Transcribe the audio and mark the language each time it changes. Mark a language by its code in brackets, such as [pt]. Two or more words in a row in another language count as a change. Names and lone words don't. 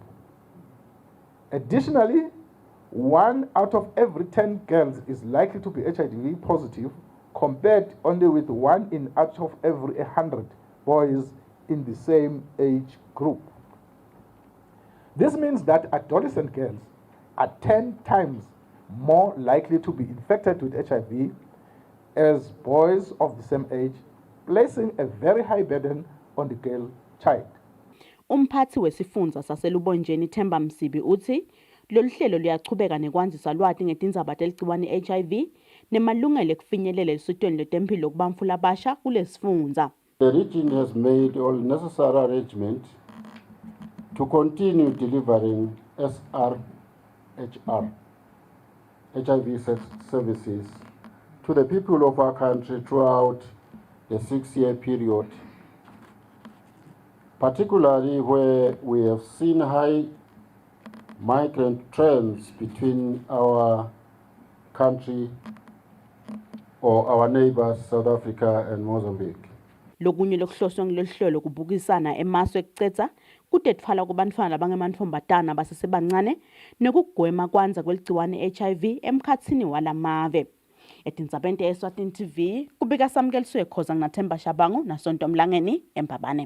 [en] Additionally, 1 out of every 10 girls is likely to be HIV positive, compared only with 1 out of every 100 boys in the same age group. This means that adolescent girls are 10 times more likely to be infected with HIV as boys of the same age, placing a very high burden on the girl child. [ss] Umphathi wesifundza saselubonjeni Themba Msibi uthi lolu hlelo luyachubeka nekwandzisa lwati ngetindzaba teligciwane HIV nemalungelo ekufinyelela esitweni letempilo kubantfu labasha kulesifundza. [en] The region has made all necessary arrangements to continue delivering SRHR HIV services to the people of our country throughout the 6-year period, particularly where we have seen high migrant trends between our country or our neighbors, South Africa and Mozambique. [ss] Lokunye lokuhloswe ngiloluhlelo kubukisana emaso ekucetsa kutetfala kubantfwana labangemantfombatana basesebancane nekugwema kwanza kweligciwane HIV emkhatsini walamave. Etindzabeni Eswatini TV kubika samkeliswe Khoza nginaThemba Shabangu naSonto Mlangeni eMpabane.